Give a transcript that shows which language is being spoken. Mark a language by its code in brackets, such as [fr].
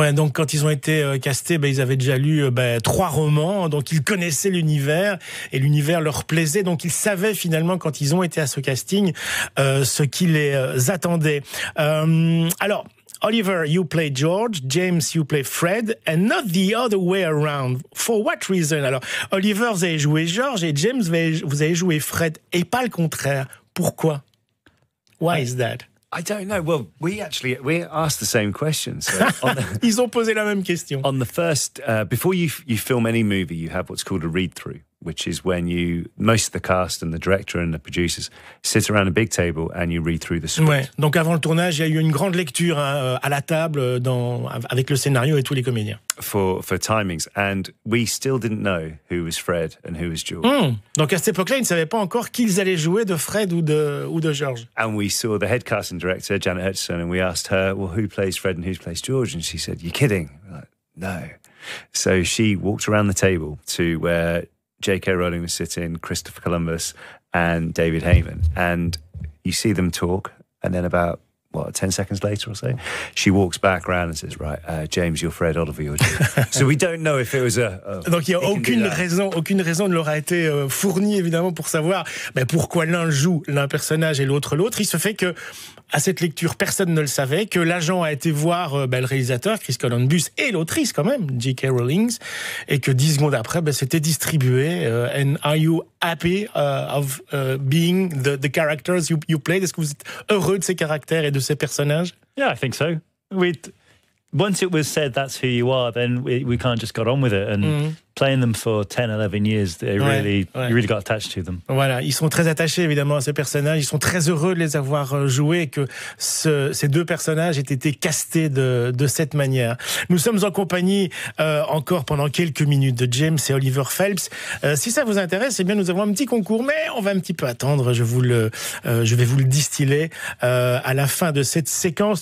[fr] Ouais, donc quand ils ont été castés, ils avaient déjà lu 3 romans, donc ils connaissaient l'univers et l'univers leur plaisait. Donc ils savaient finalement quand ils ont été à ce casting ce qui les attendait. Alors. [en] Oliver, you play George, James, you play Fred, and not the other way around. For what reason? [fr] Alors, Oliver, vous avez joué George, et James, vous avez joué Fred, et pas le contraire. Pourquoi? [en] Why is that? I don't know. Well, we asked the same question. So [fr] Ils ont posé la même question. [en] On the first, before you film any movie, you have what's called a read-through, which is when most of the cast and the director and the producers sit around a big table and you read through the script. [fr] Ouais. Donc avant le tournage, il y a eu une grande lecture à la table avec le scénario et tous les comédiens. [en] For timings, and we still didn't know who was Fred and who was George. [fr] Donc à cette époque-là, ils ne savaient pas encore qu'ils allaient jouer de Fred ou de George. [en] And we saw the head casting director, Janet Hutchison, and we asked her, well, who plays Fred and who plays George? And she said, you're kidding. We're like, no. So she walked around the table to where J.K. Rowling was sitting, Christopher Columbus and David Heyman. And you see them talk, and then about 10 seconds later or so, she walks back around and says, right, James, you're Fred, Oliver, you're George. So we don't know if it was [fr] Donc il n'y a aucune raison ne leur a été fournie, évidemment, pour savoir pourquoi l'un joue l'un personnage et l'autre. Il se fait que, à cette lecture, personne ne le savait, que l'agent a été voir le réalisateur, Chris Columbus, et l'autrice quand même, J.K. Rowling, et que 10 secondes après, c'était distribué. [en] And are you happy of being the characters you played? [fr] Est-ce que vous êtes heureux de ces caractères et de ces personnages? [en] Yeah, I think so. Once it was said that's who you are, then we kind of just got on with it. And playing them for 10, 11 years, you really got attached to them. [fr] Voilà, ils sont très attachés évidemment à ces personnages, ils sont très heureux de les avoir joués et que ces 2 personnages aient été castés de cette manière. Nous sommes en compagnie encore pendant quelques minutes de James et Oliver Phelps. Si ça vous intéresse, eh bien nous avons un petit concours, mais on va un petit peu attendre, je vais vous le distiller à la fin de cette séquence.